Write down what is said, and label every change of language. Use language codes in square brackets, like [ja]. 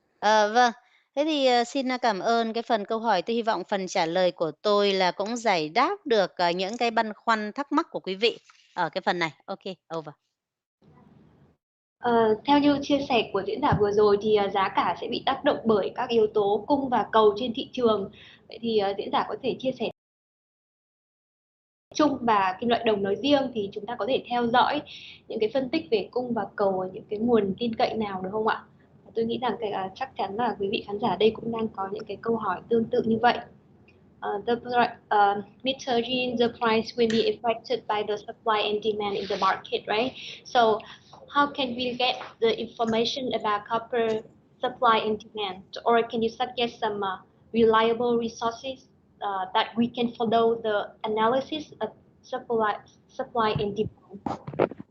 [vi] Vâng. Thế thì xin cảm ơn cái phần câu hỏi. Tôi hy vọng phần trả lời của tôi là cũng giải đáp được những cái băn khoăn thắc mắc của quý vị ở cái phần này. [en] Ok, over. [vi] Theo như chia sẻ của diễn giả vừa rồi thì giá cả sẽ bị tác động bởi các yếu tố cung và cầu trên thị trường. Vậy thì diễn giả có thể chia sẻ chung và kim loại đồng nói riêng thì chúng ta có thể theo dõi những cái phân tích về cung và cầu ở những cái nguồn tin cậy nào được không ạ? Tôi nghĩ rằng chắc chắn là quý vị khán giả đây cũng đang có những cái câu hỏi tương tự như vậy. [en] Mr. Jean, the price will be affected by the supply and demand in the market, right? So how can we get the information about copper supply and demand? Or can you suggest some reliable resources that we can follow the analysis of supply and demand?